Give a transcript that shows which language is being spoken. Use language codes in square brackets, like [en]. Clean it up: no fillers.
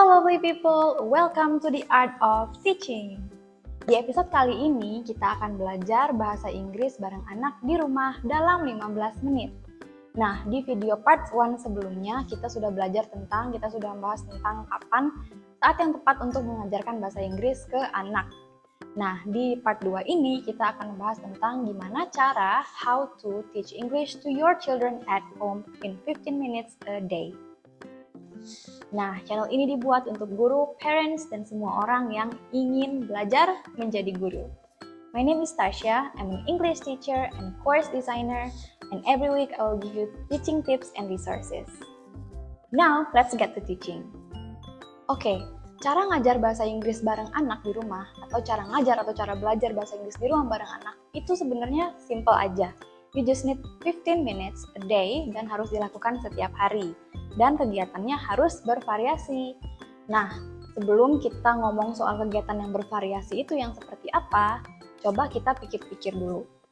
[en] lovely people, welcome to the Art of Teaching. [id] Di episode kali ini kita akan belajar bahasa Inggris bareng anak di rumah dalam 15 menit. Nah, di video part 1 sebelumnya kita sudah membahas tentang kapan saat yang tepat untuk mengajarkan bahasa Inggris ke anak. Nah, di part 2 ini kita akan membahas tentang gimana cara [en] how to teach English to your children at home in 15 minutes a day. [id] Nah, channel ini dibuat untuk guru, parents, dan semua orang yang ingin belajar menjadi guru. [en] My name is Tasha, I'm an English teacher and course designer, and every week I will give you teaching tips and resources. Now, let's get to teaching. [id] Oke, cara ngajar bahasa Inggris bareng anak di rumah, atau cara ngajar atau cara belajar bahasa Inggris di rumah bareng anak, itu sebenarnya simple aja. [en] You just need 15 minutes a day [id] dan harus dilakukan setiap hari. Dan kegiatannya harus bervariasi. Nah, sebelum kita ngomong soal kegiatan yang bervariasi itu yang seperti apa, coba kita pikir-pikir dulu.